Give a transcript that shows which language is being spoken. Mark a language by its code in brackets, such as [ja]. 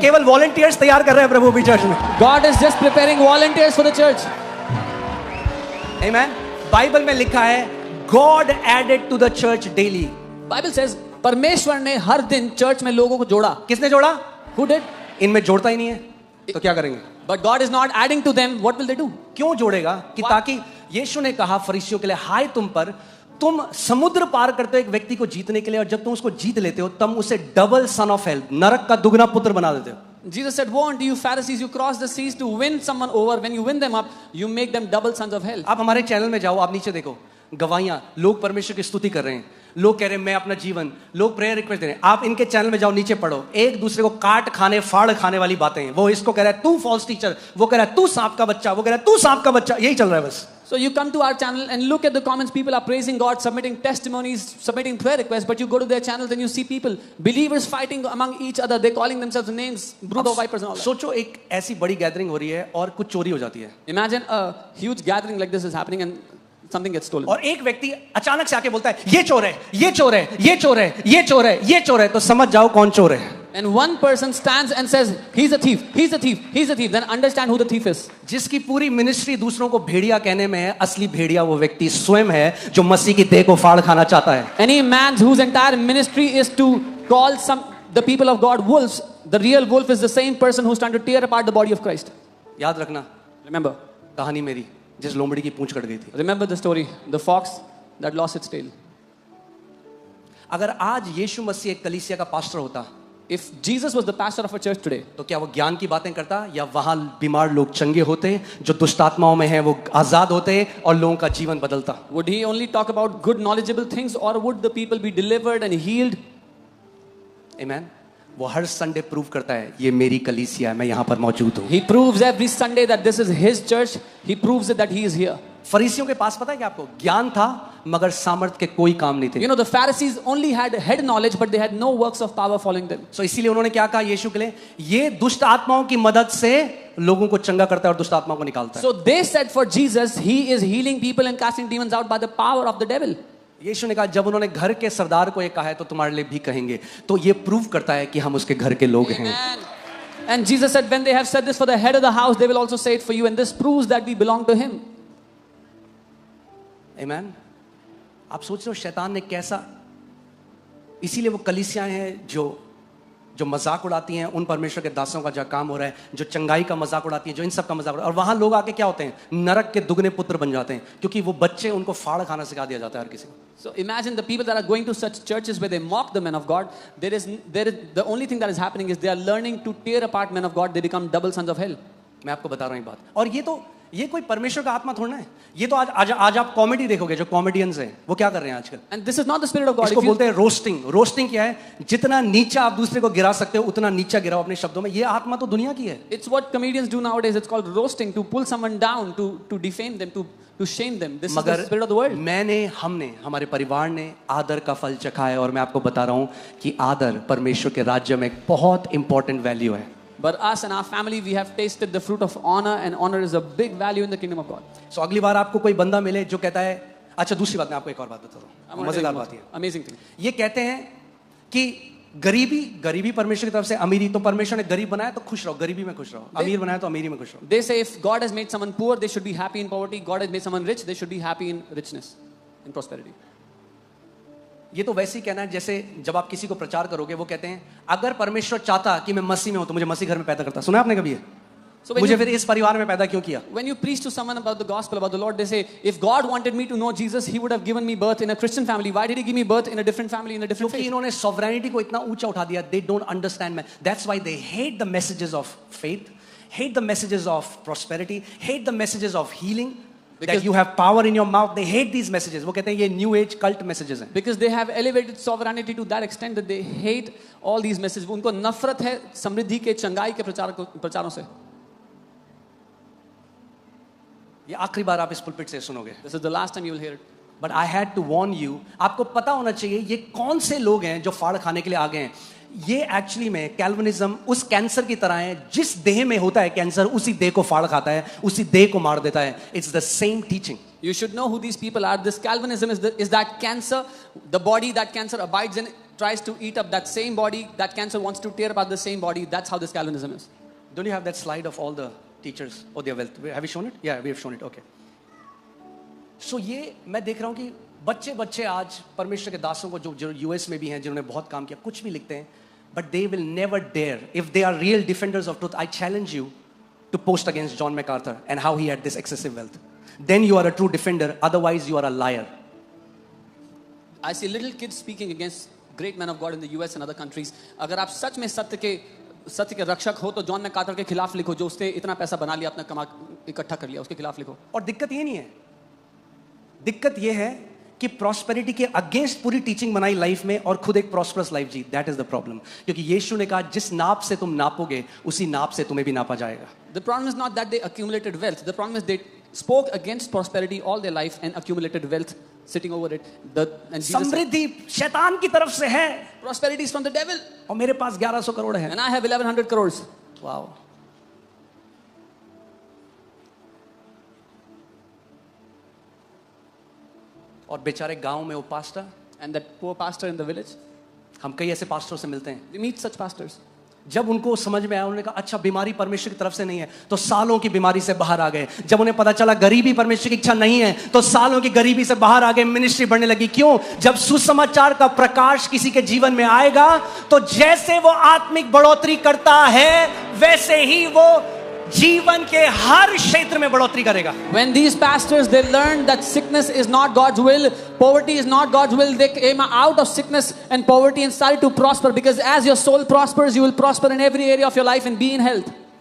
[hi] केवल वॉलंटियर्स तैयार कर रहे हैं प्रभु भी चर्च में. [en] God is just preparing volunteers for the church. [hi] Amen. Bible में लिखा है [en] God added to the church daily. Bible says, [hi] परमेश्वर ने हर दिन चर्च में लोगों को जोड़ा. किसने जोड़ा? [en] Who did? [hi] इनमें जोड़ता ही नहीं है तो क्या करेंगे? [en] But God is not adding to them. What will they do? [hi] क्यों जोड़ेगा? कि ताकि यीशु ने कहा फरीसियों के लिए, हाय तुम पर, तुम समुद्र पार करते हो एक व्यक्ति को जीतने के लिए, और जब तुम उसको जीत लेते हो तब उसे [en] double son of hell, [hi] नरक का दुगना पुत्र बना देते हो. [en] Jesus said, woe unto you Pharisees, you cross the seas to win someone over. When you win them up, you make them double sons of hell. [hi] आप हमारे चैनल में जाओ, आप नीचे देखो गवाहियां, लोग परमेश्वर की स्तुति कर रहे हैं, लोग कह रहे हैं मैं अपना जीवन, लोग प्रेयर रिक्वेस्ट दे रहे हैं. आप इनके चैनल में जाओ, नीचे पढ़ो, एक दूसरे को काट खाने फाड़ खाने वाली बातें हैं. वो इसको कह रहा है तू फॉल्स टीचर, वो कह रहा है तू सांप का बच्चा, वो कह रहा है तू सांप का बच्चा. यही चल रहा है बस. [en] So you come to our channel and look at the comments. People are praising God, submitting testimonies, submitting prayer requests. But you go to their channels and you see people, believers fighting among each other. They're calling themselves names, brood of vipers and all that. [hi] सोचो एक ऐसी बड़ी gathering हो रही है और कुछ चोरी हो जाती है. [en] Imagine a huge gathering like this is happening and something gets stolen. [hi] और एक व्यक्ति अचानक से आके बोलता है ये चोर है, ये चोर है, ये चोर है, ये चोर है, ये चोर है. तो समझ जाओ कौन चोर है. [en] And one person stands and says, he's a thief, he's a thief, he's a thief. Then understand who the thief is. [hi] जिसकी पूरी मिनिस्ट्री दूसरों को भेड़िया कहने में है, असली भेड़िया वो व्यक्ति स्वयं है जो मसीह की देह को फाड़ खाना चाहता है. [en] Any man whose entire ministry is to call the people of God wolves, the real wolf is the same person who's trying to tear apart the body of Christ. [hi] याद रखना [en] Remember. [hi] कहानी मेरी जिस लोमड़ी की पूंछ कट गई थी. [en] Remember the story, the fox that lost its tail. [hi] अगर आज यीशु मसीह एक कलीसिया का पास्टर होता, [en] If Jesus was the pastor of a church today, [hi] तो क्या वो ज्ञान की बातें करता, या वहां बीमार लोग चंगे होते, जो दुष्ट आत्माओं में हैं वो आजाद होते और लोगों का जीवन बदलता? [en] would he only talk about good knowledgeable things, or would the people be delivered and healed? [hi] आमेन. वो हर संडे प्रूव करता है ये मेरी कलीसिया है, मैं यहां पर मौजूद हूं. [en] He proves every Sunday that this is his church. He proves it that he is here. [hi] फरीसियों के पास पता है कि आपको ज्ञान था मगर सामर्थ के कोई काम नहीं थे. [en] You know, the Pharisees only had head knowledge, but they had no works of power following them. [hi] So इसीलिए उन्होंने क्या कहा यीशु के लिए, ये दुष्ट आत्माओं की मदद से लोगों को चंगा करता है और दुष्ट आत्माओं को निकालता है. [en] So they said for Jesus, he is healing people and casting demons out by the power of the devil. [hi] यीशु ने कहा जब उन्होंने घर के सरदार को ये कहा है तो तुम्हारे लिए भी कहेंगे. तो ये प्रूव करता है कि हम उसके घर के लोग हैं. [en] And Jesus said, when they have said this for the head of the house, they will also say it for you, and this proves that we belong to him. [hi] आमेन. आप सोच रहे हो शैतान ने कैसा, इसीलिए वो कलीसियाएं हैं जो जो मजाक उड़ाती हैं उन परमेश्वर के दासों का जो काम हो रहा है, जो चंगाई का मजाक उड़ाती हैं, जो इन सब का मजाक उड़ा, और वहां लोग आके क्या होते हैं, नरक के दुगने पुत्र बन जाते हैं, क्योंकि वो बच्चे उनको फाड़ खाना सिखा दिया जाता है हर किसी को. [en] So imagine the people that are going to such churches where they mock the men of God. There is the only thing that is happening is they are learning to tear apart men of God. They become double sons of hell. [hi] मैं आपको बता रहा हूँ एक बात, और ये कोई परमेश्वर का आत्मा थोड़ा है. ये तो आज आप कॉमेडी देखोगे, जो कॉमेडियंस हैं वो क्या कर रहे हैं आजकल. [en] And this is not the spirit of God. [hi] इसको बोलते हैं रोस्टिंग. रोस्टिंग क्या है? जितना नीचा आप दूसरे को गिरा सकते हो उतना नीचा गिराओ अपने शब्दों में. ये आत्मा तो दुनिया की है. [en] It's what comedians do nowadays. It's called roasting, to pull someone down, to defame them, to shame them. This is the spirit of the world. [hi] हमने हमारे परिवार ने आदर का फल चखा है, और मैं आपको बता रहा हूं कि आदर परमेश्वर के राज्य में एक बहुत इंपॉर्टेंट वैल्यू है. [en] But us and our family, we have tasted the fruit of honor, and honor is a big value in the kingdom of God. [hi] So अगली बार आपको कोई बंदा मिले जो कहता है, अच्छा दूसरी बात मैं आपको एक और बात बताता हूँ, मजेदार बात है. [en] Amazing thing. [hi] ये कहते हैं कि गरीबी परमेश्वर की तरफ से, अमीरी तो परमेश्वर ने गरीब बनाया तो खुश रहो, गरीबी में खुश रहो, अमीर बनाया तो अमीरी में खुश रहो. [en] They say if God has made someone poor, they should be happy in poverty. God has made someone rich, they should be happy in richness, in prosperity. [hi] ये तो वैसे ही कहना है जैसे जब आप किसी को प्रचार करोगे, वो कहते हैं अगर परमेश्वर चाहता कि मैं मसीह में हूं तो मुझे मसीह घर में पैदा करता. सुना आपने कभी? [en] So [hi] मुझे फिर इस परिवार में पैदा क्यों किया? [en] When you preach to someone about the gospel, about the Lord, they say, if God wanted me to know Jesus, He would have given me birth in a Christian family. Why did He give me birth in a different family, in a different faith? [hi] इन्होंने sovereignty को इतना ऊंचा उठा दिया. [en] They don't understand man. That's why they hate the messages of faith, hate the messages of prosperity, hate the messages of healing. Because that you have power in your mouth. They hate these messages. [hi] वो कहते हैं ये new age cult messages हैं. [en] Because they have elevated sovereignty to that extent that they hate all these messages. [hi] उनको नफरत है समृद्धि के, चंगाई के प्रचारों से. ये आखिरी बार आप इस पुलपिट से सुनोगे. [en] This is the last time you will hear it. But I had to warn you. [hi] आपको पता होना चाहिए ये कौन से लोग हैं जो फाड़ खाने के लिए आ गए हैं. ये एक्चुअली में कैल्विनिज्म उस कैंसर की तरह है, जिस देह में होता है कैंसर उसी देह को फाड़ खाता है, उसी देह को मार देता है. [en] It's the same teaching. You should know who these people are. This Calvinism is that cancer, the body that cancer abides in, tries to eat up that same body. That cancer wants to tear apart the same body. That's how this Calvinism is. Don't you have that slide of all the teachers? Oh, their wealth. Have you shown it? Yeah, we have shown it. Okay. So [hi] ये मैं देख रहा हूँ कि बच्चे आज परमेश्वर के दासों को जो यूएस में भी हैं, जिन्होंने बहुत काम किया, कुछ भी लिखते हैं, [en] but they will never dare, if they are real defenders of truth, I challenge you to post against John MacArthur and how he had this excessive wealth. Then you are a true defender, otherwise you are a liar. I see little kids speaking against great men of God in the US and other countries. [hi] अगर आप सच में सत्य के रक्षक हो तो John MacArthur के खिलाफ लिखो, जो उसने इतना पैसा बना लिया, अपना कमा इकट्ठा कर लिया, उसके खिलाफ लिखो. और दिक्कत ये नहीं है, दिक्कत ये है कि प्रॉस्पेरिटी के अगेंस्ट पूरी टीचिंग बनाई लाइफ में और खुद एक prosperous life ji. [en] That is the problem. [hi] क्योंकि यीशु ने कहा जिस नाप से तुम नापोगे उसी नाप से तुम्हें भी नापा जाएगा. [en] The problem is not that they accumulated wealth. The problem is they spoke against prosperity all their life and accumulated wealth sitting over it. [hi] समृद्धि शैतान की तरफ से है. [en] Prosperity is from the devil. [hi] और मेरे पास 1100 करोड़ है. [en] And I have 1100 crores. Wow. [hi] और बेचारे गांव में वो pastor, [en] and that poor pastor in the village, [hi] हम कई ऐसे पास्टरों से मिलते हैं. [en] We meet such pastors. [hi] जब उनको समझ में आया, उन्होंने कहा अच्छा बीमारी परमेश्वर की तरफ से नहीं है, तो सालों की बीमारी से बाहर आ गए. जब उन्हें पता चला गरीबी परमेश्वर की इच्छा नहीं है, तो सालों की गरीबी से बाहर आ गए. मिनिस्ट्री बढ़ने लगी. क्यों? जब सुसमाचार का प्रकाश किसी के जीवन में आएगा, तो जैसे वो आत्मिक बढ़ोतरी करता है वैसे ही वो जीवन के हर क्षेत्र में बढ़ोतरी करेगा. [en] When these pastors, they learned that sickness is not God's will, poverty is not God's will, they came out of sickness and poverty and started to prosper, because as your soul prospers, you will prosper in every area of your life and be in health.